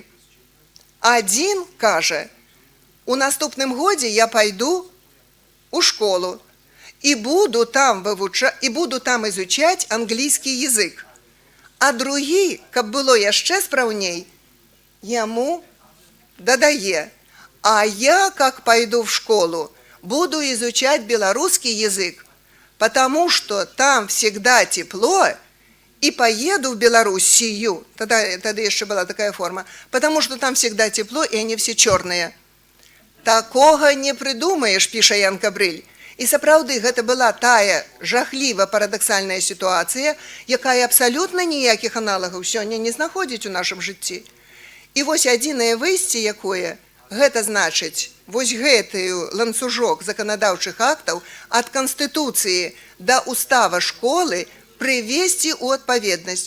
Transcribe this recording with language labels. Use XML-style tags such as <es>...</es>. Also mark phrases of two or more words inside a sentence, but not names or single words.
<be>Адзін кажа: у наступным годзе я пайду у школу і буду там изучаць англійскі язык. А другі, каб было яшчэ спраўней, яму дадае:</be> <ru>а я, как пойду в школу, буду изучать белорусский язык, потому что там всегда тепло, и поеду в Белоруссию, тогда еще была такая форма, потому что там всегда тепло, и они все черные. Такого не придумаешь, пишет Янка Брыль.</ru> <be>І сапраўды гэта была тая жахліва парадаксальная сітуацыя, якая абсалютна ніякіх аналагаў сёння не знаходзіць у нашым жыцці. І вось адзінае выйсце якое, гэта значыць, вось гэтую ланцужок заканадаўчых актаў ад Канстытуцыі да устава школы прывесці ў адпаведнасць.</be>